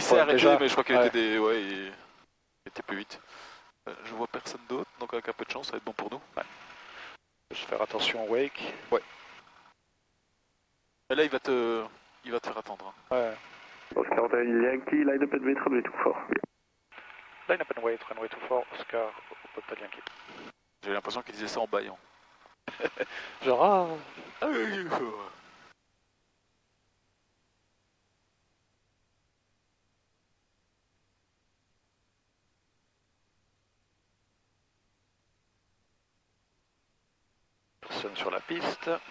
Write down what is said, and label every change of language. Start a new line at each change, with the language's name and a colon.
French: s'est arrêté, déjà... mais je crois qu'il il était plus vite. Je vois personne d'autre, donc avec un peu de chance, ça va être bon pour nous. Ouais. Juste faire attention au wake. Ouais. Et là, il va te faire attendre. Hein. Ouais.
English: Oscar Hotel Yankee, line up and wait, runway 24. Line up and wait, runway 24, Oscar Hotel Yankee.
French: J'ai l'impression qu'il disait ça en baillant. Genre, personne sur la piste.